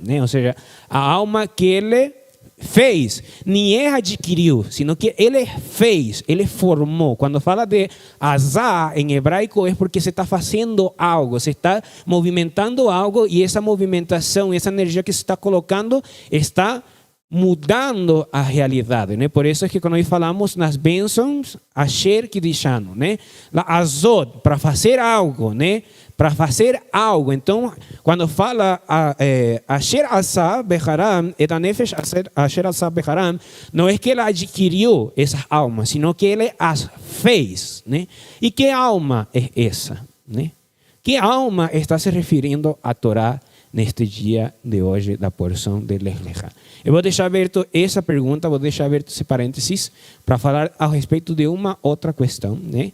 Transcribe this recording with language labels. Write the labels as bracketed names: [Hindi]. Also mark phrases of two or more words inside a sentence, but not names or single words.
[Portuguese] Ou seja, a alma que ele fez, nem ele adquiriu, sino que ele fez, ele formou. Quando fala de azá em hebraico é porque se está fazendo algo, se está movimentando algo, e essa movimentação, essa energia que se está colocando está mudando a realidade, né? Por isso é que quando nós falamos nas bênçãos, [Hebrew] אשר קידשנו, né? לעשות, [Portuguese] para fazer algo, né? Para fazer algo. Então, quando fala [Hebrew] אשר עשו בחרן את הנפש אשר עשו בחרן, [Portuguese] não é que ele adquiriu essas almas, sino que ele as fez, né? E que alma é essa, né? Que alma está se referindo à Torá neste dia de hoje da porção de Lech Lecha? Eu vou deixar aberto essa pergunta, vou deixar aberto esse parênteses para falar a respeito de uma outra questão, né?